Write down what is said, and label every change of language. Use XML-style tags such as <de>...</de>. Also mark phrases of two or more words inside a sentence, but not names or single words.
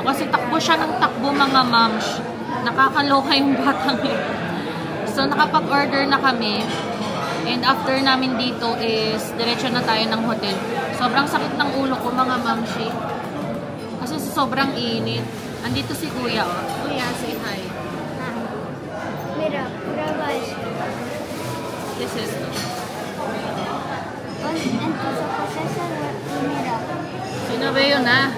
<tl>Kasi takbo siya ng takbo, mga moms. Nakakaloka yung batang yun. So, nakapag-order na kami.</tl> <en>And after</en> <tl>namin dito is, diretso na tayo ng hotel. Sobrang sakit ng ulo ko, mga mamshi. Kasi sobrang init. Andito si Kuya, oh. Kuya,</tl> <en>say hi.</en> <es>Mira, pruebas.</es> <en>This is</en> <es>Entonces, pues esa mira.</es> <tl>sino ba yun, ha?</tl>